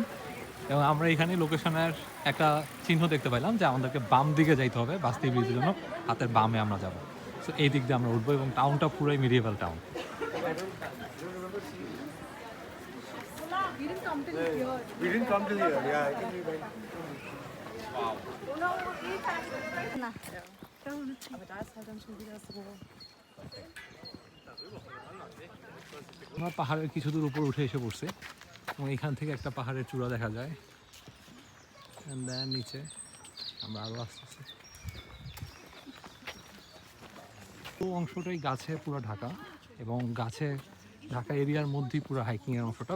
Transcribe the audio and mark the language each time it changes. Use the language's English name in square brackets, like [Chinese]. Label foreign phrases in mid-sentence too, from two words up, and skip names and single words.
[Bangla] এবং আমরা এখানে লোকেশনের একটা চিহ্ন দেখতে পাইলাম যে আমাদেরকে বাম দিকে যাইতে হবে বাস্তব ব্রিজের জন্য, হাতের বামে আমরা যাব। সো এই দিক দিয়ে আমরা উঠবো এবং টাউনটা পুরোই মিডিয়েভাল টাউন। [English] We didn't come till here. Yeah, I think we went. [German] Na. Aber da ist halt dann schon wieder so. [Bangla] আমরা পাহাড়ের কিছু দূর উপর উঠে এসে পড়ছি এবং এখান থেকে একটা পাহাড়ের চূড়া দেখা যায়। নিচে আমরা আরও আসতেছি। তো অংশটাই গাছে পুরো ঢাকা এবং গাছে ঢাকা এরিয়ার মধ্যেই পুরো হাইকিংয়ের অংশটা।